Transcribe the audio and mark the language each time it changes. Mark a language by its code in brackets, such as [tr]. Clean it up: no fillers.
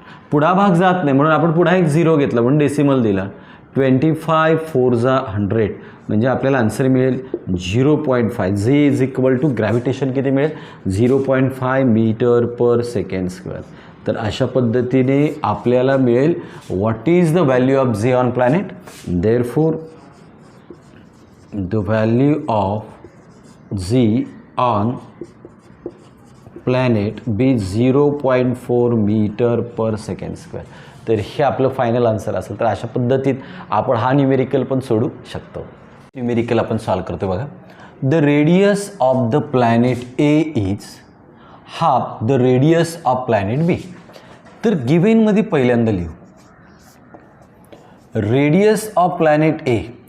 [mr] पुढा भाग जात नाही म्हणून आपण पुढा एक 0 घेतला म्हणून डेसिमल दिला. 25 4 जा 100 म्हणजे आपल्याला आन्सर मिळेल 0.5. जे इज इक्वल टू ग्रॅव्हिटेशन किती मिळेल? 0.5 मीटर पर सेकंड स्क्वेअर. तर अशा पद्धतीने आपल्याला मिळेल [en] What is the value of G on planet. Therefore the value of G on planet B 0.4 metre per second square. [mr] तर हे आपलं फायनल आन्सर असेल. तर अशा पद्धतीत आपण हा न्यूमेरिकल पण सोडू शकतो. न्यूमेरिकल आपण सॉल्व करतो बघा. [en] The radius of the planet A is half the radius of planet B. [mr] तर गिव्हनमध्ये पहिल्यांदा लिहू रेडियस ऑफ प्लॅनेट ए.